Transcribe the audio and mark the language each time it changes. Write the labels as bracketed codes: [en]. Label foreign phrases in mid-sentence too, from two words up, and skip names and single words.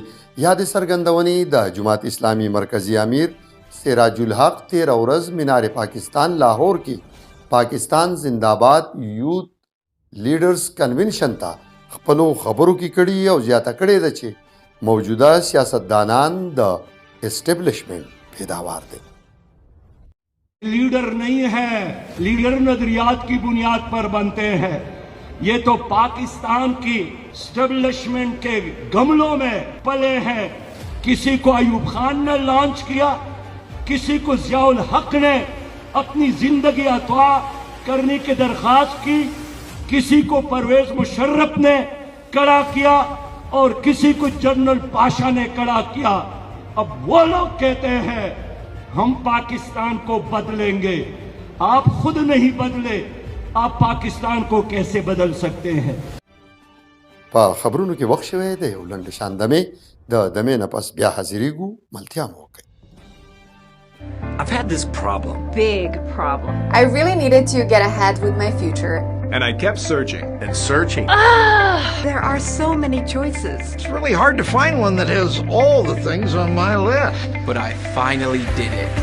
[ps] یاد څرګندونې د جماعت اسلامي مرکزی امیر سراج الحق 13 ورځ مینار پاکستان لاهور کې پاکستان زنده‌باد [en] youth leaders convention [ps] ته خپلو خبرو کې کړي او زیاته کړې ده چې موجوده سیاستدانان د اسٹیبلشمنٹ پیداوار دے. [ur] لیڈر نہیں ہے، لیڈر نظریات کی بنیاد پر بنتے ہیں. یہ تو پاکستان کی اسٹیبلشمنٹ کے گملوں میں پلے ہیں. کسی کو ایوب خان نے لانچ کیا، کسی کو ضیاءالحق نے اپنی زندگی اتوا کرنے کی درخواست کی، کسی کو پرویز مشرف نے کڑا کیا اور کسی کو جنرل پاشا نے کڑا کیا. اب وہ لوگ کہتے ہیں ہم پاکستان کو بدلیں گے. آپ خود نہیں بدلے، آپ پاکستان کو کیسے بدل سکتے ہیں. [ps] په خبرونو کې وخت شوی دی یو لنډ شاندمې د دمې نه پس بیا حاضرېږو. ملتیا مو وکړئ. [en] I've had this problem. Big problem. I really needed to get ahead with my future. And I kept searching and searching. There are so many choices. It's really hard to find one that has all the things on my list. But I finally did it.